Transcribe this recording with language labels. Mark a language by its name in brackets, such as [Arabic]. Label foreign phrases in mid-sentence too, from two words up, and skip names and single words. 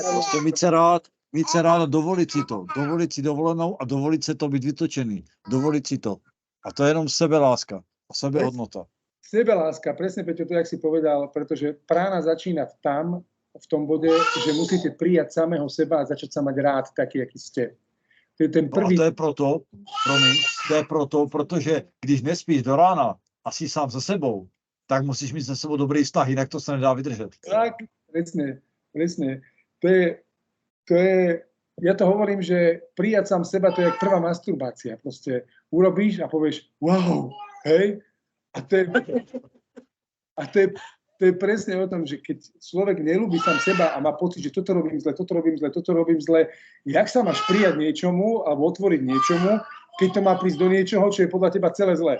[Slovak] Prostě více rád dovoliť si to. Dovoliť si dovolenou a dovoliť si to byť vytočený. Dovoliť si to. [Czech] A to je jenom sebeláska a sebehodnota. [Slovak] Sebeláska, presne Peťo, to, jak si povedal, pretože prána začína tam, v tom bode, že musíte prijať samého seba a začať sa mať rád taký, aký ste. To je ten prvý... No [Czech] a to je proto, protože když nespíš do rána a jsi sám se sebou, tak musíš mít se sebou dobrý vztah, jinak to se nedá vydržet. [Slovak] Tak, presne. To je, ja to hovorím, že prijať sám seba, to je jak prvá masturbácia. Proste urobíš a povieš, wow, hej? A to je presne o tom, že keď človek nelúbi sám seba a má pocit, že toto robím zle, jak sa máš prijať niečomu alebo otvoriť niečomu, keď to má prísť do niečoho, čo je podľa teba celé zle.